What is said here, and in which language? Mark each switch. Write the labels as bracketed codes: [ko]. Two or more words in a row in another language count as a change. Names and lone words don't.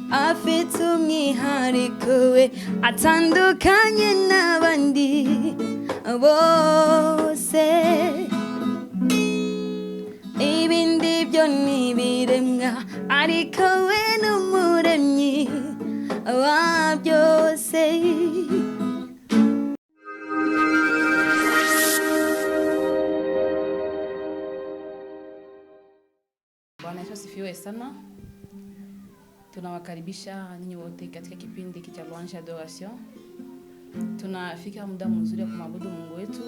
[rw] afite umwihariko we atandukanye n'abandi bose. Ibindi byo n'ibiremwa ariko we n'umuremyi wa byose. [sw] Bwana Yesu asifiwe sana. Tunawakaribisha ninyi wote katika kipindi hiki cha Louange Adoration. Tunafika muda mzuri wa kumwabudu Mungu wetu.